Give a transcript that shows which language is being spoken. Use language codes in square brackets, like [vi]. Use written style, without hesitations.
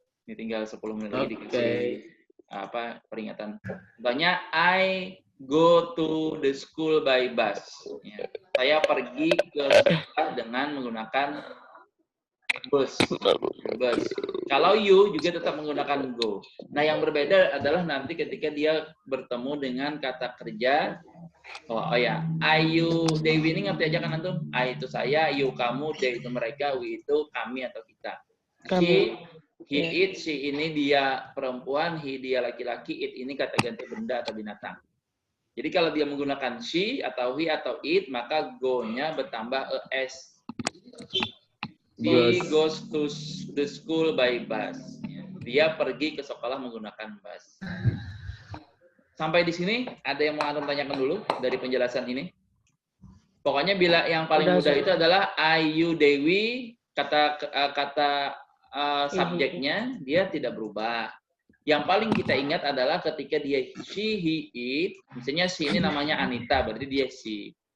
[id] Ini tinggal 10 menit lagi dikasih peringatan. Contohnya, [en] I go to the school by bus. [id] Ya. Saya pergi ke sekolah dengan menggunakan bus. Kalau you juga tetap menggunakan go. Nah, yang berbeda adalah nanti ketika dia bertemu dengan kata kerja. Oh ya, Ayu Dewi ini ngerti aja kan antum? I itu saya, you kamu, they itu mereka, we itu kami atau kita. He, it, she ini dia perempuan, he dia laki-laki, it ini kata ganti benda atau binatang. Jadi kalau dia menggunakan she atau he atau it, maka go-nya bertambah es. [en] He goes to the school by bus. [id] Dia pergi ke sekolah menggunakan bus. Sampai di sini, ada yang mau antum tanyakan dulu dari penjelasan ini? Pokoknya bila yang paling mudah itu adalah Ayu Dewi, kata subjeknya dia tidak berubah. Yang paling kita ingat adalah ketika dia she, he, it, misalnya she ini namanya Anita, berarti dia she.